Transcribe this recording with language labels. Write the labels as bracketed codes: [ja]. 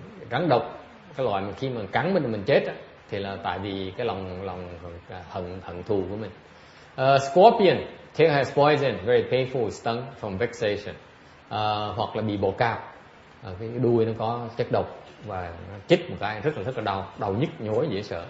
[vi] Rắn độc, cái loại mà khi mà cắn mình chết thì là tại vì cái lòng hận thù của mình. [en] Scorpion, tail has poison, very painful, stung from vexation. [vi] Hoặc là bị bồ cạp, cái đuôi nó có chất độc và nó chích một cái rất là đau nhức nhói dễ sợ.